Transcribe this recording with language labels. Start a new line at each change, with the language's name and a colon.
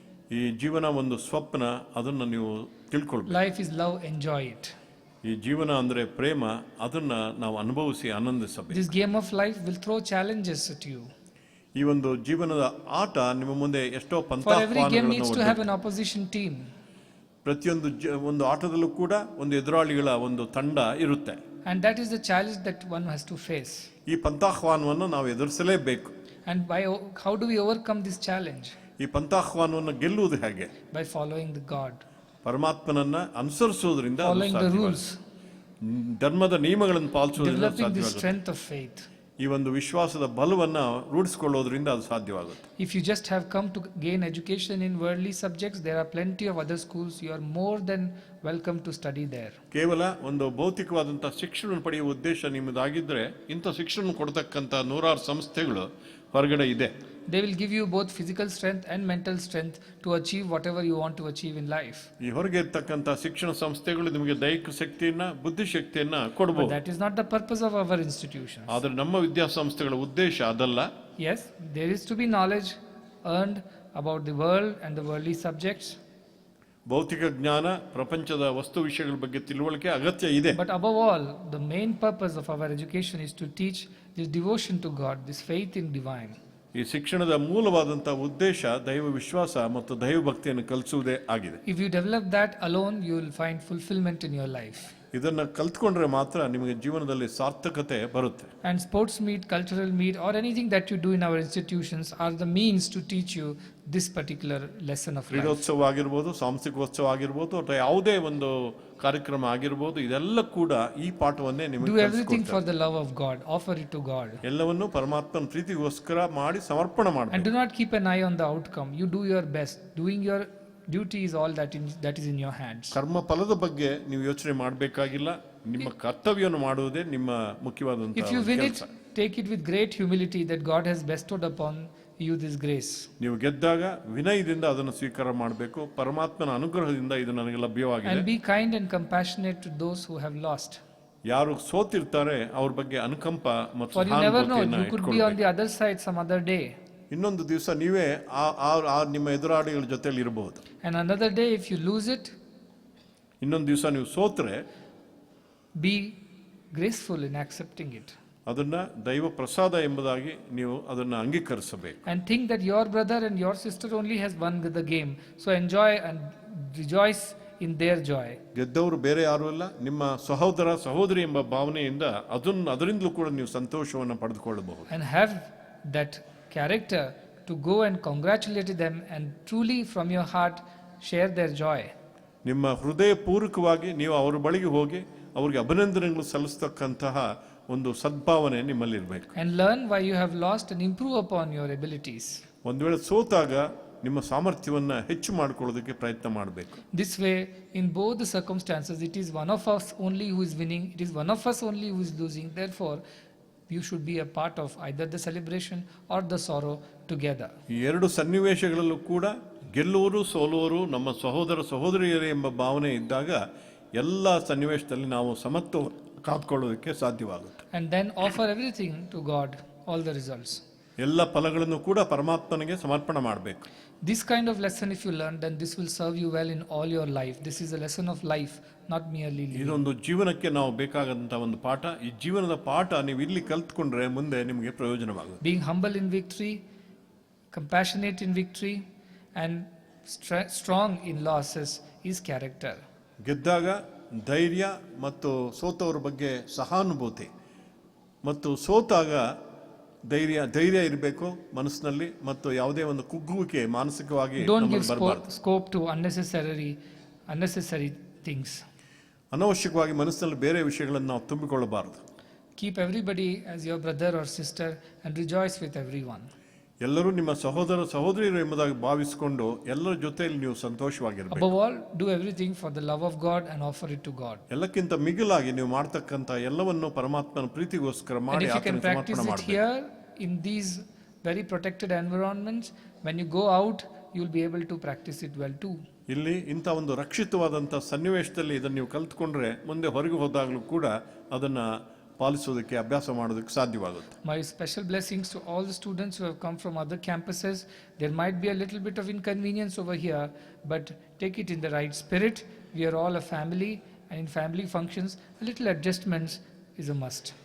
Kannada: ಈ ಜೀವನ ಒಂದು ಸ್ವಪ್ನ, ಅದನ್ನು ನೀವು ತಿಳ್ಕೊಳ್ಬೇಕು.
English: Life is love, enjoy it.
Kannada: ಈ ಜೀವನ ಅಂದ್ರೆ ಪ್ರೇಮ, ಅದನ್ನ ನಾವು ಅನುಭವಿಸಿ ಆನಂದಿಸಬೇಕು.
English: This game of life will throw challenges at you.
Kannada: ಈ ಒಂದು ಜೀವನದ ಆಟ ನಿಮ್ಮ ಮುಂದೆ ಎಷ್ಟೋ
English: For every game
Kannada: ಪಂಥಾಹ್ವಾನಗಳನ್ನು
English: needs to have an opposition team.
Kannada: ಪ್ರತಿಯೊಂದು ಒಂದು ಆಟದಲ್ಲೂ ಕೂಡ ಒಂದು ಎದುರಾಳಿಗಳ ಒಂದು ತಂಡ ಇರುತ್ತೆ.
English: And that is the challenge that one has to face.
Kannada: ಈ ಪಂಥಾಹ್ವಾನವನ್ನು ನಾವು ಎದುರಿಸಲೇಬೇಕು.
English: And how do we overcome this challenge?
Kannada: ಈ ಪಂಥಾಹ್ವಾನವನ್ನು ಗೆಲ್ಲುವುದು ಹೇಗೆ?
English: By following the God.
Kannada: ಪರಮಾತ್ಮನನ್ನ ಅನುಸರಿಸುವುದರಿಂದ,
English: Following the rules.
Kannada: ಧರ್ಮದ ನಿಯಮಗಳನ್ನು ಪಾಲಿಸುವುದರಿಂದ
English: Developing the
Kannada: ಸಾಧ್ಯವಾಗುತ್ತೆ.
English: strength of faith.
Kannada: ಈ ಒಂದು ವಿಶ್ವಾಸದ ಬಲವನ್ನು ರೂಢಿಸಿಕೊಳ್ಳೋದ್ರಿಂದ ಅದು ಸಾಧ್ಯವಾಗುತ್ತೆ.
English: If you just have come to gain education in worldly subjects, there are plenty of other schools. You are more than welcome to study there.
Kannada: ಕೇವಲ ಒಂದು ಭೌತಿಕವಾದಂಥ ಶಿಕ್ಷಣ ಪಡೆಯುವ ಉದ್ದೇಶ ನಿಮ್ಮದಾಗಿದ್ದರೆ ಇಂಥ ಶಿಕ್ಷಣ ಕೊಡ್ತಕ್ಕಂಥ ನೂರಾರು ಸಂಸ್ಥೆಗಳು ಹೊರಗಡೆ ಇದೆ.
English: They will give you both physical strength and mental strength to achieve whatever you want to achieve in life.
Kannada: ಈ ಹೊರಗೆ ಇರ್ತಕ್ಕಂಥ ಶಿಕ್ಷಣ ಸಂಸ್ಥೆಗಳು ನಿಮಗೆ ದೈಹಿಕ ಶಕ್ತಿಯನ್ನ, ಬುದ್ಧಿಶಕ್ತಿಯನ್ನ ಕೊಡಬಹುದು.
English: But that is not the purpose of our institutions.
Kannada: ಆದರೆ ನಮ್ಮ ವಿದ್ಯಾಸಂಸ್ಥೆಗಳ ಉದ್ದೇಶ ಅದಲ್ಲ.
English: Yes, there is to be knowledge earned about the world and the worldly subjects.
Kannada: ಭೌತಿಕ ಜ್ಞಾನ, ಪ್ರಪಂಚದ ವಸ್ತು ವಿಷಯಗಳ ಬಗ್ಗೆ ತಿಳುವಳಿಕೆ ಅಗತ್ಯ ಇದೆ.
English: But above all, the main purpose of our education is to teach this devotion to God, this faith in divine.
Kannada: ಈ ಶಿಕ್ಷಣದ ಮೂಲವಾದಂಥ ಉದ್ದೇಶ ದೈವ ವಿಶ್ವಾಸ ಮತ್ತು ದೈವ ಭಕ್ತಿಯನ್ನು ಕಲಿಸುವುದೇ ಆಗಿದೆ.
English: If you develop that alone, you will find fulfillment in your life.
Kannada: ಇದನ್ನ ಕಲ್ತ್ಕೊಂಡ್ರೆ ಮಾತ್ರ ನಿಮಗೆ ಜೀವನದಲ್ಲಿ ಸಾರ್ಥಕತೆ ಬರುತ್ತೆ.
English: And sports meet, cultural meet, or anything that you do in our institutions are the means to teach you this particular lesson of life.
Kannada: ಕ್ರೀಡೋತ್ಸವ ಆಗಿರ್ಬೋದು, ಸಾಂಸ್ಕೃತಿಕೋತ್ಸವ ಆಗಿರ್ಬೋದು, ಅಥವಾ ಯಾವುದೇ ಒಂದು ಕಾರ್ಯಕ್ರಮ ಆಗಿರ್ಬೋದು, ಇದೆಲ್ಲ ಕೂಡ ಈ ಪಾಠವನ್ನೇ ನಿಮಗೆ
English: Do everything for the love of God. Offer it to God.
Kannada: ಎಲ್ಲವನ್ನೂ ಪರಮಾತ್ಮನ ಪ್ರೀತಿಗೋಸ್ಕರ ಮಾಡಿ ಸಮರ್ಪಣೆ
English: And
Kannada: ಮಾಡಬೇಕು.
English: do not keep an eye on the outcome. You do your best. Doing your duty is all that is in your hands.
Kannada: ಕರ್ಮ ಫಲದ ಬಗ್ಗೆ ನೀವು ಯೋಚನೆ ಮಾಡಬೇಕಾಗಿಲ್ಲ. ನಿಮ್ಮ ಕರ್ತವ್ಯವನ್ನು ಮಾಡುವುದೇ ನಿಮ್ಮ ಮುಖ್ಯವಾದಂತಹ
English: If you win it,
Kannada: ಕೆಲಸ.
English: take it with great humility that God has bestowed upon you this grace.
Kannada: ನೀವು ಗೆದ್ದಾಗ ವಿನಯದಿಂದ ಅದನ್ನು ಸ್ವೀಕಾರ ಮಾಡಬೇಕು. ಪರಮಾತ್ಮನ ಅನುಗ್ರಹದಿಂದ ಇದು ನನಗೆ ಲಭ್ಯವಾಗಿದೆ.
English: And be kind and compassionate to those who have lost.
Kannada: ಯಾರು ಸೋತಿರ್ತಾರೆ ಅವ್ರ ಬಗ್ಗೆ ಅನುಕಂಪ ಮತ್ತು
English: For you never know,
Kannada: ಸಹಾನುಭೂತಿಯನ್ನ
English: you could be on the other side some other day.
Kannada: ಇನ್ನೊಂದು ದಿವಸ ನೀವೇ ಆ ನಿಮ್ಮ ಎದುರಾಳಿಗಳ ಜೊತೆಲಿ ಇರಬಹುದು.
English: And another day, if you lose it,
Kannada: ಇನ್ನೊಂದು ದಿವಸ ನೀವು ಸೋತ್ರೆ
English: be graceful in accepting it.
Kannada: ಅದನ್ನ ದೈವ ಪ್ರಸಾದ ಎಂಬುದಾಗಿ ನೀವು ಅದನ್ನ ಅಂಗೀಕರಿಸಬೇಕು.
English: And think that your brother and your sister only has won the game. So enjoy and rejoice in their joy.
Kannada: ಗೆದ್ದವರು ಬೇರೆ ಯಾರು ಇಲ್ಲ, ನಿಮ್ಮ ಸಹೋದರ ಸಹೋದರಿ ಎಂಬ ಭಾವನೆಯಿಂದ ಅದರಿಂದಲೂ ಕೂಡ ನೀವು ಸಂತೋಷವನ್ನು ಪಡೆದುಕೊಳ್ಳಬಹುದು.
English: And have that character to go and congratulate them and truly from your heart share their joy.
Kannada: ನಿಮ್ಮ ಹೃದಯ ಪೂರ್ವಕವಾಗಿ ನೀವು ಅವರ ಬಳಿಗೆ ಹೋಗಿ ಅವರಿಗೆ ಅಭಿನಂದನೆಗಳು ಸಲ್ಲಿಸತಕ್ಕಂತಹ ಒಂದು ಸದ್ಭಾವನೆ ನಿಮ್ಮಲ್ಲಿ ಇರಬೇಕು.
English: And learn why you have lost and improve upon your abilities.
Kannada: ಒಂದು ವೇಳೆ ಸೋತಾಗ ನಿಮ್ಮ ಸಾಮರ್ಥ್ಯವನ್ನ ಹೆಚ್ಚು ಮಾಡಿಕೊಳ್ಳೋದಕ್ಕೆ ಪ್ರಯತ್ನ ಮಾಡಬೇಕು.
English: This way, in both the circumstances, it is one of us only who is winning, it is one of us only who is losing. Therefore, you should be a part of either the celebration or the sorrow together.
Kannada: ಈ ಎರಡು ಸನ್ನಿವೇಶಗಳಲ್ಲೂ ಕೂಡ ಗೆಲ್ಲುವರು ಸೋಲುವರು ನಮ್ಮ ಸಹೋದರ ಸಹೋದರಿಯರೇ ಎಂಬ ಭಾವನೆ ಇದ್ದಾಗ ಎಲ್ಲ ಸನ್ನಿವೇಶದಲ್ಲಿ ನಾವು ಸಮತ್ವ ಕಾತ್ಕೊಳ್ಳೋದಕ್ಕೆ ಸಾಧ್ಯವಾಗುತ್ತೆ.
English: And then offer everything to God, all the results.
Kannada: ಎಲ್ಲ ಫಲಗಳನ್ನು ಕೂಡ ಪರಮಾತ್ಮನಿಗೆ ಸಮರ್ಪಣೆ ಮಾಡಬೇಕು.
English: This kind of lesson, if you learn, then this will serve you well in all your life. This is a lesson of life, not merely living.
Kannada: ಇದೊಂದು ಜೀವನಕ್ಕೆ ನಾವು ಬೇಕಾದಂತಹ ಒಂದು ಪಾಠ. ಈ ಜೀವನದ ಪಾಠ ನೀವು ಇಲ್ಲಿ ಕಲ್ತ್ಕೊಂಡ್ರೆ ಮುಂದೆ ನಿಮಗೆ ಪ್ರಯೋಜನವಾಗುತ್ತೆ.
English: Being humble in victory, compassionate in victory, and strong in losses is character.
Kannada: ಗೆದ್ದಾಗ ಧೈರ್ಯ ಮತ್ತು ಸೋತವರ ಬಗ್ಗೆ ಸಹಾನುಭೂತಿ ಮತ್ತು ಸೋತಾಗ ಧೈರ್ಯ ಇರಬೇಕು ಮನಸ್ಸಿನಲ್ಲಿ ಮತ್ತು ಯಾವುದೇ ಒಂದು ಕುಗ್ಗುವಿಕೆ ಮಾನಸಿಕವಾಗಿ
English: Don't give
Kannada: ಬರಬಾರದು.
English: scope to unnecessary things.
Kannada: ಅನವಶ್ಯಕವಾಗಿ ಮನಸ್ಸಿನಲ್ಲಿ ಬೇರೆ ವಿಷಯಗಳನ್ನು ನಾವು ತುಂಬಿಕೊಳ್ಳಬಾರದು.
English: Keep everybody as your brother or sister and rejoice with everyone.
Kannada: ಎಲ್ಲರೂ ನಿಮ್ಮ ಸಹೋದರ ಸಹೋದರಿಯರು ಎಂಬುದಾಗಿ ಭಾವಿಸಿಕೊಂಡು ಎಲ್ಲರ ಜೊತೆಯಲ್ಲಿ ನೀವು ಸಂತೋಷವಾಗಿರಬೇಕು.
English: Above all, do everything for the love of God and offer it to God.
Kannada: ಎಲ್ಲಕ್ಕಿಂತ ಮಿಗಿಲಾಗಿ ನೀವು ಮಾಡ್ತಕ್ಕಂಥ ಎಲ್ಲವನ್ನು ಪರಮಾತ್ಮನ ಪ್ರೀತಿಗೋಸ್ಕರ
English: And
Kannada: ಮಾಡಿ
English: if you can
Kannada: ಆತನಿಗೆ
English: practice
Kannada: ಸಮರ್ಪಣೆ
English: it
Kannada: ಮಾಡಬೇಕು.
English: here in these very protected environments, when you go out, you will be able to practice it well too.
Kannada: ಇಲ್ಲಿ ಇಂಥ ಒಂದು ರಕ್ಷಿತವಾದಂಥ ಸನ್ನಿವೇಶದಲ್ಲಿ ಇದನ್ನು ನೀವು ಕಲ್ತ್ಕೊಂಡ್ರೆ ಮುಂದೆ ಹೊರಗೆ ಹೋದಾಗಲೂ ಕೂಡ ಅದನ್ನು ಪಾಲಿಸೋದಕ್ಕೆ ಅಭ್ಯಾಸ ಮಾಡೋದಕ್ಕೆ ಸಾಧ್ಯವಾಗುತ್ತೆ.
English: My special blessings to all the students who have come from other campuses. There might be a little bit of inconvenience over here, but take it in the right spirit. We are all a family, and in family functions, a little adjustments is a must.